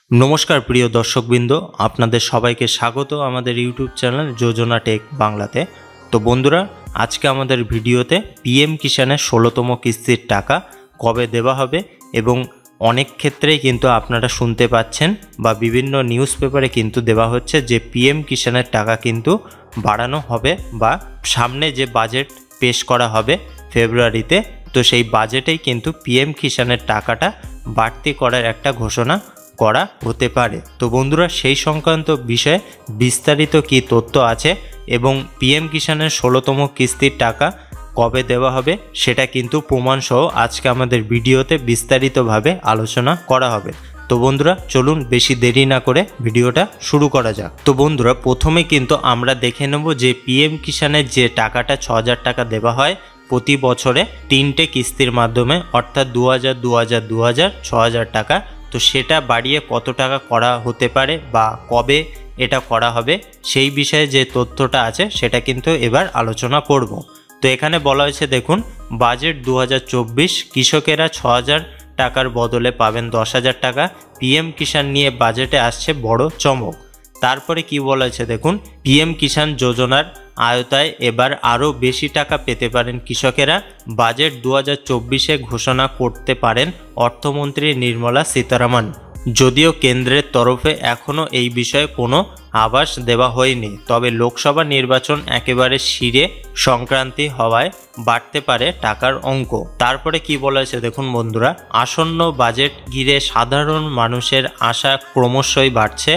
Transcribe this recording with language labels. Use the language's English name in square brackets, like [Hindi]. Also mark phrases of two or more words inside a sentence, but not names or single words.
[Bangla] নমস্কার প্রিয় দর্শকবৃন্দ আপনাদের সবাইকে স্বাগত আমাদের [English] YouTube channel [Bangla] যোজনা টেক বাংলাতে। তো বন্ধুরা আজ কে আমাদের ভিডিওতে পিএম কিষানের 16তম কিস্তির টাকা কবে দেওয়া হবে এবং অনেক ক্ষেত্রেই কিন্তু আপনারা শুনতে পাচ্ছেন বা বিভিন্ন নিউজ পেপারে কিন্তু দেওয়া হচ্ছে যে পিএম কিষানের টাকা কিন্তু বাড়ানো হবে বা সামনে যে বাজেট পেশ করা হবে ফেব্রুয়ারিতে, তো সেই বাজেটেই কিন্তু পিএম কিষানের টাকাটা বাড়তি করার একটা ঘোষণা করা হতে পারে। তো বন্ধুরা সেই সংক্রান্ত বিষয়ে বিস্তারিত কী তথ্য আছে এবং পিএম কিষানের 16তম কিস্তির টাকা কবে দেওয়া হবে সেটা কিন্তু প্রমাণ সহ আজকে আমাদের ভিডিওতে বিস্তারিতভাবে আলোচনা করা হবে। তো বন্ধুরা চলুন বেশি দেরি না করে ভিডিওটা শুরু করা যাক। তো বন্ধুরা প্রথমে কিন্তু আমরা দেখে নেব যে পিএম কিষানের যে টাকাটা 6000 টাকা দেওয়া হয় প্রতি বছরে 3টে কিস্তির মাধ্যমে অর্থাৎ 2000 2000 2000 6000 টাকা, তো সেটা বাড়িয়ে কত টাকা করা হতে পারে বা কবে এটা করা হবে সেই বিষয়ে যে তথ্যটা আছে সেটা কিন্তু এবার আলোচনা করব। তো এখানে বলা হয়েছে দেখুন বাজেট 2024 কৃষকেরা 6000 টাকার বদলে পাবেন 10,000 টাকা। পিএম কিষান নিয়ে বাজেটে আসছে বড় চমক। তারপরে কি বলা হয়েছে দেখুন পিএম কিষান যোজনার আওতায় এবার আরও বেশি টাকা পেতে পারেন কৃষকেরা। বাজেট 2024 ঘোষণা করতে পারেন অর্থমন্ত্রী নির্মলা সীতারামন। যদিও কেন্দ্রের তরফে এখনো এই বিষয়ে কোনো আভাস দেওয়া হয়নি, তবে লোকসভা নির্বাচন একেবারে শিরে সংক্রান্তি হওয়ায় বাড়তে পারে টাকার অঙ্ক। তারপরে কি বলা হয়েছে দেখুন বন্ধুরা, আসন্ন বাজেট ঘিরে সাধারণ মানুষের আশা ক্রমশই বাড়ছে।